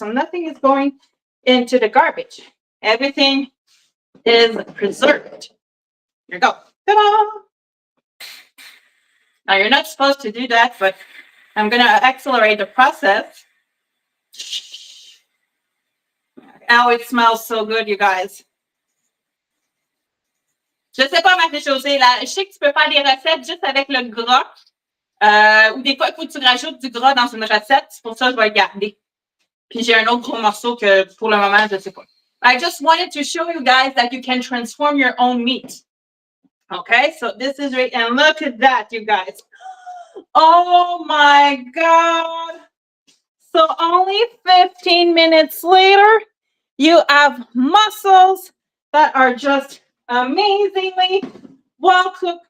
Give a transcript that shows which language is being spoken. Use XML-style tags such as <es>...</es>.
<en>So nothing is going into the garbage. Everything is preserved. Here you go. Ta-da! Now you're not supposed to do that, but I'm going to accelerate the process. Oh, it smells so good, you guys.</en> <fr>Je sais pas, Marie-Josée, là, je sais que tu peux faire des recettes juste avec le gras. Ou des fois, il faut que tu rajoutes du gras dans une recette. C'est pour ça que je vais le garder. Puis j'ai un autre gros morceau que pour le moment, je ne sais pas.</fr> <en>I just wanted to show you guys that you can transform your own meat. Okay, so this is right. And look at that, you guys. Oh my God. So only 15 minutes later, you have mussels that are just amazingly well cooked.</en>